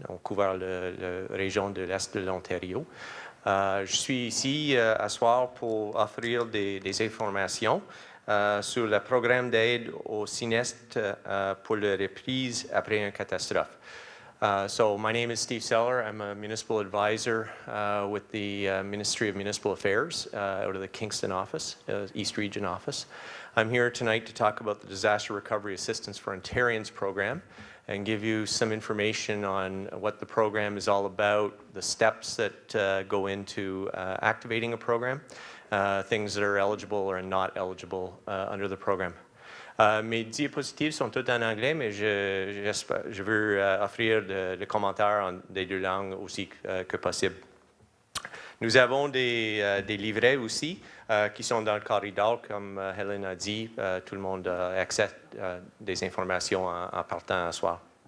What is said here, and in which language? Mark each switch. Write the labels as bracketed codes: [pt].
[fr] On couvre la région de l'Est de l'Ontario. Je suis ici à soir pour offrir des informations sur le programme d'aide aux sinistres pour la reprise après une catastrophe. [en] So my name is Steve Seller. I'm a municipal advisor with the Ministry of Municipal Affairs out of the Kingston office, East Region office. I'm here tonight to talk about the Disaster Recovery Assistance for Ontarians program and give you some information on what the program is all about, the steps that go into activating a program, things that are eligible or not eligible under the program. [fr] Mes diapositives sont toutes en anglais, mais je veux offrir le commentaire en des deux langues aussi que possible. Nous avons des livrets aussi qui sont dans le corridor, comme Helen a dit. Tout le monde a accès à des informations en partant ce soir.